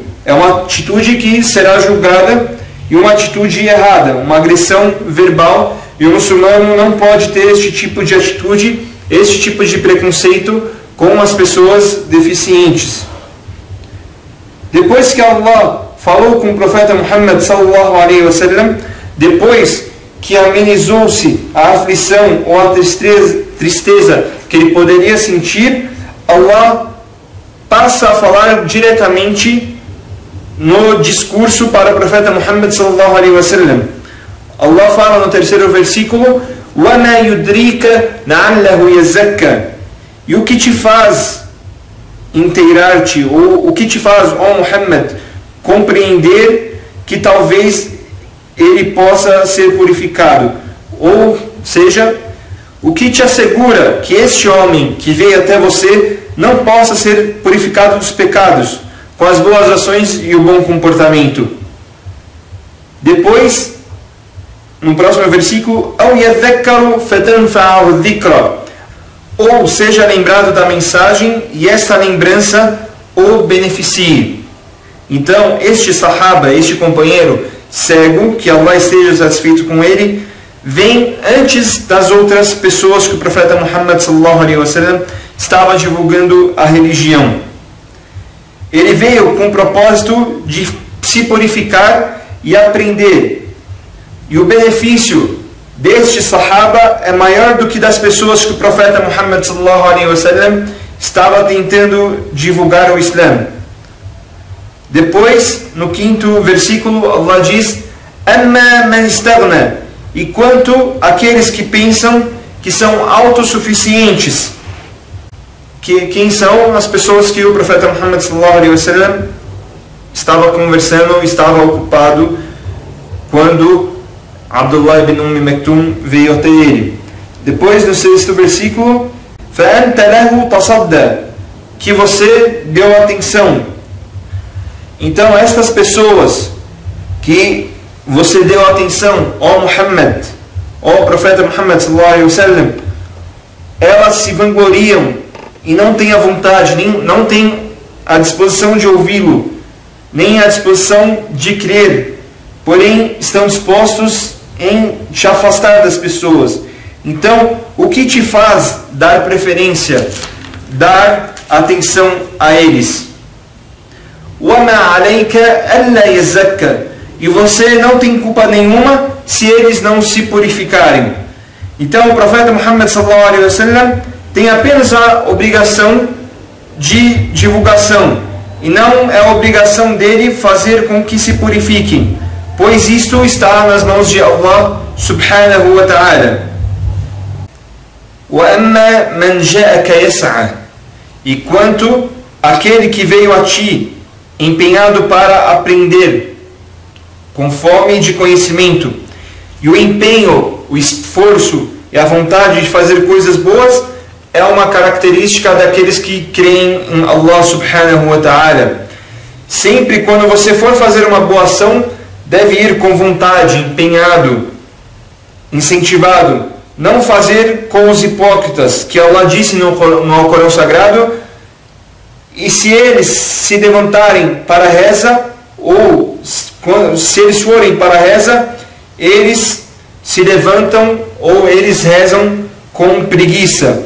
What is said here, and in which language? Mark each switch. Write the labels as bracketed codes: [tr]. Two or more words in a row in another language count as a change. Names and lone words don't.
[pt] É uma atitude que será julgada e uma atitude errada, uma agressão verbal. E o muçulmano não pode ter este tipo de atitude, este tipo de preconceito com as pessoas deficientes. Depois que Allah falou com o profeta Muhammad [ar] صلى الله عليه وسلم, [pt] depois que amenizou-se a aflição ou a tristeza que ele poderia sentir, Allah passa a falar diretamente no discurso para o profeta Muhammad [ar] صلى الله عليه وسلم. [pt] Allah fala no terceiro versículo: [ar] وَمَا يُدْرِيكَ لَعَلَّهُ يَزَّكَّى. [pt] E o que te faz inteirar-te, ou o que te faz, ó Muhammad, compreender que talvez ele possa ser purificado? Ou seja, o que te assegura que este homem que veio até você não possa ser purificado dos pecados com as boas ações e o bom comportamento? Depois, no próximo versículo, [ar] أَوْ يَذَّكَّرُ فَتَنْفَعَهُ الذِّكْرَى. [pt] Ou seja lembrado da mensagem e essa lembrança o beneficie. Então, este sahaba, este companheiro cego, que Allah esteja satisfeito com ele, vem antes das outras pessoas que o profeta Muhammad [ar] صلى الله عليه وسلم [pt] estava divulgando a religião. Ele veio com o propósito de se purificar e aprender. E o benefício deste sahaba é maior do que das pessoas que o profeta Muhammad [ar] صلى الله عليه وسلم [pt] estava tentando divulgar o Islã. Depois, no 5º versículo, Allah diz: [ar] "أما من استغنى", [pt] e quanto àqueles que pensam que são autossuficientes, quem são as pessoas que o profeta Muhammad [ar] صلى الله عليه وسلم [pt] estava conversando, estava ocupado quando Abdullah ibn Maktum veio até ele. Depois, no 6º versículo, [ar] فَأَنْتَ لَهُ تَصَدَّى, [pt] que você deu atenção. Então, estas pessoas que você deu atenção, ó Muhammad, ó profeta Muhammad [ar] صلى الله عليه وسلم, [pt] elas se vangloriam e não têm a vontade, não têm a disposição de ouvi-lo, nem a disposição de crer, porém estão dispostos em te afastar das pessoas. Então, o que te faz dar preferência, dar atenção a eles? [ar] وَمَا عَلَيْكَ أَلَّا يَزَّكَّ, [pt] e você não tem culpa nenhuma se eles não se purificarem. Então, o profeta Muhammad [ar] صلى الله عليه وسلم [pt] tem apenas a obrigação de divulgação, e não é a obrigação dele fazer com que se purifiquem, pois isto está nas mãos de Allah [ar] سبحانه وتعالى. وَأَمَّا مَنْ جَاءَكَ يَسْعَى, [pt] e quanto aquele que veio a ti empenhado para aprender, com fome de conhecimento, e o empenho, o esforço e a vontade de fazer coisas boas é uma característica daqueles que creem em Allah [ar] سبحانه وتعالى. [pt] Sempre quando você for fazer uma boa ação, deve ir com vontade, empenhado, incentivado. Não fazer com os hipócritas, que Allah disse no Corão Sagrado: e se eles se levantarem para a reza, ou se eles forem para a reza, eles se levantam ou eles rezam com preguiça.